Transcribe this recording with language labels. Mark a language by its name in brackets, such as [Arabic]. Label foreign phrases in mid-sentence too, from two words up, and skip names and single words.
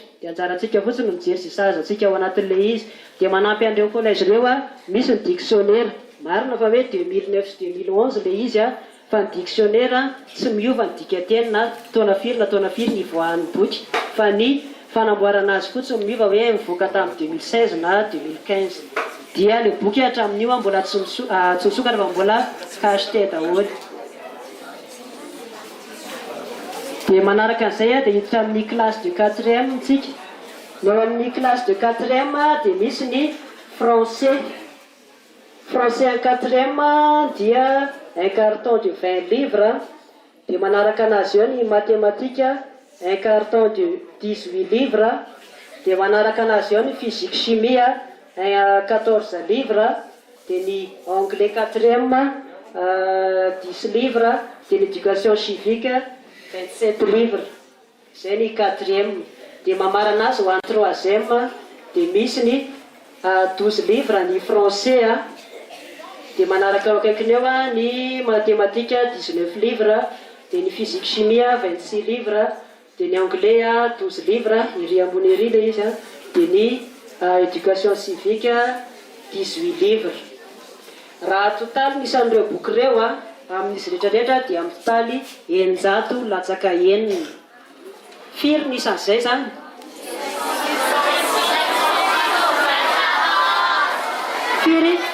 [Malagasy] Dia anjarantsika fotsiny mijery sy sahazatsika ao anatin'le izy. Dia manampy an'ireo collège ireo a, misy ny dictionnaire, marina fa hoe 2009 sy 2011 le izy a, fa ny dictionnaire tsy miova ny dikateny na taona firy ny ivoahan'ny boky, fa ny fanamboarana azy fotsiny miova hoe mivoaka tamin'ny 2016 na 2015. Dia le boky hatramin'io mbola tsy misokatra fa mbola cacheté daholo. Dia manaraka an'izay a dia hiditra amin'ny [French] classe de 4e [Malagasy] tsika. Ny ao amin'ny [French] classe de 4e [Malagasy] dia misy ny français. [French] Français en 4e dia un carton de 20 livres. [Malagasy] Dia manaraka anazy eo ny [French] mathématique, un carton de 18 livres. [Malagasy] Dia manaraka anazy eo ny [French] physique chimie, 14 livres. [Malagasy] Dia ny [French] anglais 4e 10 livres. [Malagasy] Dia [French] l'éducation civique 27 livres. [Malagasy] Zay ny 4e. Dia mamarana azy ho an'ny 3e dia misy ny [French] 12 livres [Malagasy] ny français. Dia manaraka eo akaikiny eo ny [French] mathématique 19 livres. [Malagasy] Dia ny [French] physique chimie 26 livres. [Malagasy] Dia ny [French] anglais 12 livres, [Malagasy] iry ambony iry le izy. Dia ny [French] éducation civique 18 livres. [Malagasy] Raha totaly nisan'ireo boky ireo amin'izy rehetrarehetra dia amin'ny totaly 900 latsaka enina. Firy nisan'izay zany? Firy?